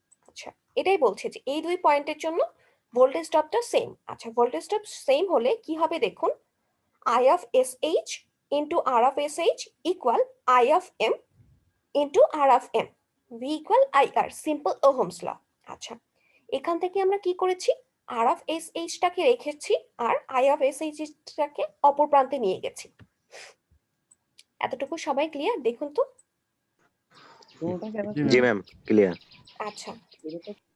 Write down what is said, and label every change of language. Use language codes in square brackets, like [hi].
[bn] আচ্ছা, এটাই বলছে যে এই দুই পয়েন্টের জন্য ভোল্টেজ ড্রপটা সেম। আচ্ছা, ভোল্টেজ ড্রপ সেম হলে কি হবে দেখুন, [en] I of SH into R of SH equal I of M into R of M, V equal IR, [bn] simple Ohm's law. আচ্ছা, এখান থেকে আমরা কি করেছি, R of SH টাকে রেখেছি আর I of SH টাকে অপর প্রান্তে নিয়ে গেছি। এতটুকু সবাই ক্লিয়ার? দেখুন তো। দুটোটা কেন জি জি ম্যাম। Ma'am clear. আচ্ছা, দুটোটা